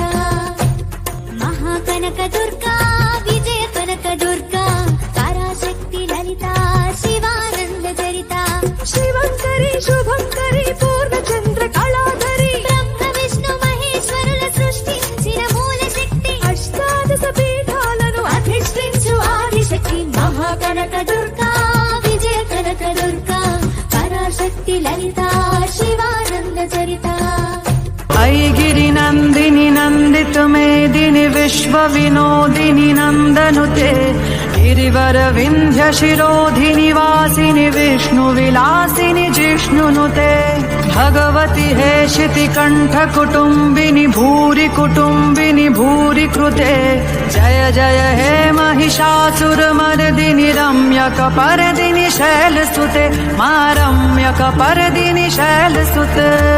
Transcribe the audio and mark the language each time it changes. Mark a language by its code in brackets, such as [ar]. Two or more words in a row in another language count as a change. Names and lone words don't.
[te] మహాకనక దుర్గా, విజయ కనక దుర్గా, పరాశక్తి లలిత, శివానంద చరిత, శివంకరి శుభంకరి, పూర్ణచంద్ర కళాధరి, బ్రహ్మ విష్ణు మహేశ్వరుల సృష్టించిన మూల శక్తి, అష్టాదశ పీఠాలను అధిష్ఠించు ఆదిశక్తి. మహాకనక దుర్గా, విజయ కనక దుర్గా, పరాశక్తి లలిత, శివానంద చరిత. [sa] ऐगिरि नन्दिनि नन्दित मेदिनि विश्व विनोदिनि नन्दनुते, गिरिवर विन्ध्य शिरोधिनि वासिनि विष्णु विलासिनि जिष्णुनुते, भगवति हेशिति कण्ठ कुटुम्बिनि भूरि कुटुम्बिनि भूरि कृते, जय जय हे महिषासुरमर्दिनि रम्यक परदिनि शैलसुते, मा रम्यक परदिनि शैलसुते.